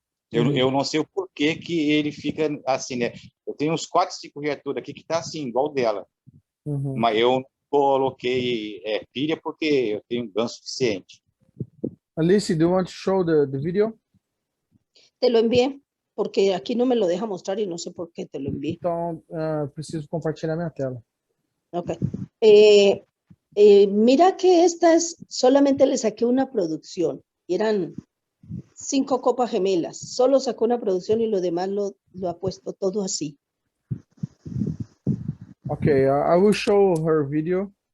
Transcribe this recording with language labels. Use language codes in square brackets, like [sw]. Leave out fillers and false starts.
[pt] Eu não sei o porquê que ele fica assim, né? Eu tenho uns 4, 5 reatores aqui que tá assim, igual dela. Mas eu coloquei pilha porque eu tenho GAN suficiente. [en] Alice, do you want to show the video? [es] Te lo envié, porque aquí no me lo deja mostrar y no sé por qué te lo envié. [pt] Então, preciso compartilhar minha tela. Ok. [es] Mira que estas solamente le saqué una producción. Eran 5 copas gemelas. Solo sacó una producción y lo demás lo ha puesto todo así. [en] Okay, I will show her video.